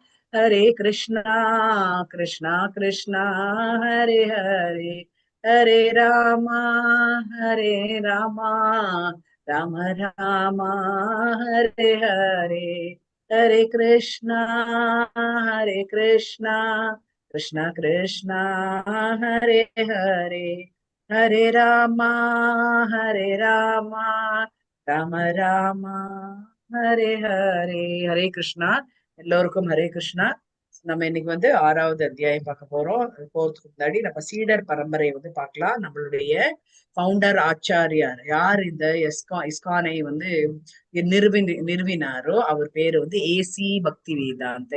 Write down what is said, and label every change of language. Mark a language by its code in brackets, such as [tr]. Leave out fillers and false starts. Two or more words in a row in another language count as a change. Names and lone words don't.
[sa] कृष्ण कृष्ण हरे हरे हरे राम राम राम हरे हरे हरे कृष्णा कृष्ण कृष्ण हरे हरे हरे राम राम राम हरे हरे हरे कृष्णा. [ta] எல்லோருக்கும் ஹரே கிருஷ்ணா. நம்ம இன்னைக்கு வந்து 6வது அத்தியாயம் பார்க்க போறோம். போறதுக்கு முன்னாடி நம்ம சீடர் பரம்பரையை வந்து பார்க்கலாம். நம்மளுடைய ஃபவுண்டர் ஆச்சாரியார் யார் இந்த இஸ்கானை வந்து நிறுவினாரோ அவர் பேரு வந்து ஏசி பக்தி வேதாந்த.